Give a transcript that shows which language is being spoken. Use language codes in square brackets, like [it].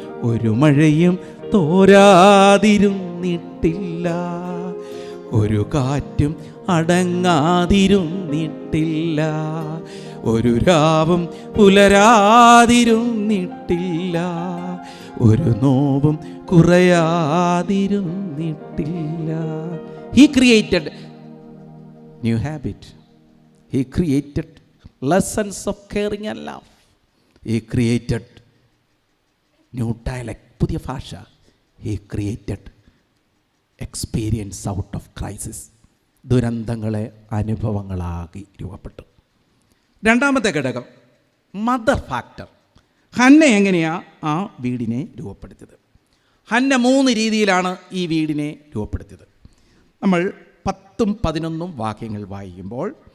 [ml] ഒരു മഴയും തോരാതിരുന്നിട്ടില്ല, ഒരു കാറ്റും അടങ്ങാതിരുന്നിട്ടില്ല, ഒരു രാവും പുലരാതിരുന്നിട്ടില്ല, ഒരു നോവും കുറയാതിരുന്നിട്ടില്ല. [en] He created new habit. He created lessons of caring and love. He created new dialect, [ml] പുതിയ ഭാഷ. [en] He created experience out of crisis. [ml] ദുരന്തങ്ങളെ അനുഭവങ്ങളാക്കി രൂപപ്പെട്ടു. രണ്ടാമത്തെ ഘടകം മദർ ഫാക്ടർ. ഹന്ന എങ്ങനെയാണ് ആ വീടിനെ രൂപപ്പെടുത്തിയത്? ഹന്ന 3 രീതിയിലാണ് ഈ വീടിനെ രൂപപ്പെടുത്തിയത്. നമ്മൾ 10-11 വാക്യങ്ങൾ വായിക്കുമ്പോൾ